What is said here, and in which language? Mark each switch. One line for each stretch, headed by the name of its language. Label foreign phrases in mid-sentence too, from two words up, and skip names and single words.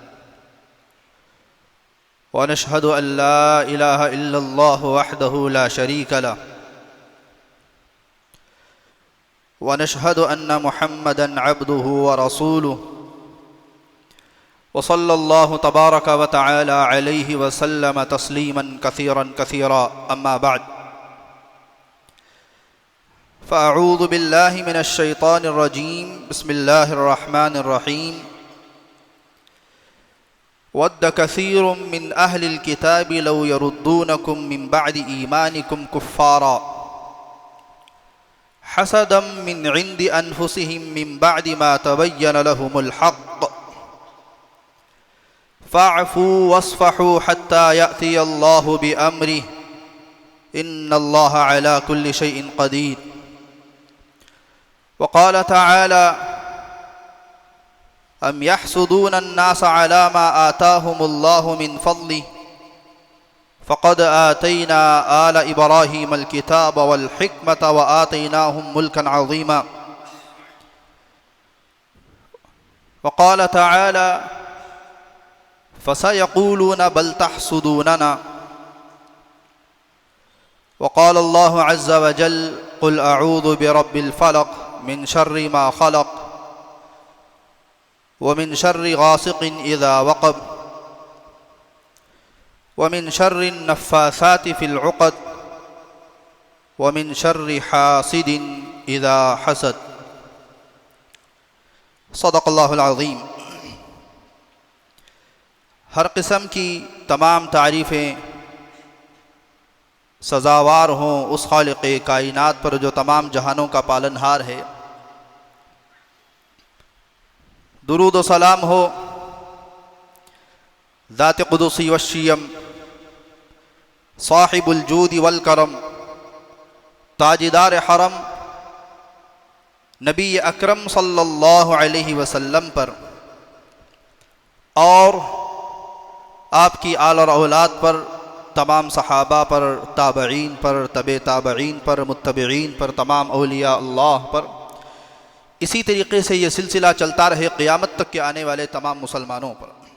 Arabic: ونشهد أن لا إله إلا الله وحده لا شريك له ونشهد أن محمدا عبده ورسوله وصلى الله تبارك وتعالى عليه وسلم تسليما كثيرا كثيرا. أما بعد فأعوذ بالله من الشيطان الرجيم. بسم الله الرحمن الرحيم. ود كثير من أهل الكتاب لو يردونكم من بعد إيمانكم كفارا حسدا من عند أنفسهم من بعد ما تبين لهم الحق فاعفوا واصفحوا حتى يأتي الله بأمره إن الله على كل شيء قدير. وقال تعالى أم يحسدون الناس على ما آتاهم الله من فضله فقد آتينا آل إبراهيم الكتاب والحكمة وآتيناهم ملكا عظيما. وقال تعالى فسيقولون بل تحسدوننا. وقال الله عز وجل قل أعوذ برب الفلق من شر ما خلق ومن شر غاسق إذا وقب ومن شر النفاثات في العقد ومن شر حاسد إذا حسد. صدق الله العظيم.
Urdu: ہر قسم کی تمام تعریفیں سزاوار ہوں اس خالقِ کائنات پر جو تمام جہانوں کا پالنہار ہے. درود و سلام ہو ذات قدسی و شیم
Arabic: صاحب الجود والكرم
Urdu: تاجدار حرم نبی اکرم
Arabic: صلى الله عليه وسلم
Urdu: پر اور آپ کی آل اور اولاد پر، تمام صحابہ پر، تابعین پر، تبع تابعین پر، متبعین پر، تمام اولیاء اللہ پر، اسی طریقے سے یہ سلسلہ چلتا رہے قیامت تک کے آنے والے تمام مسلمانوں پر.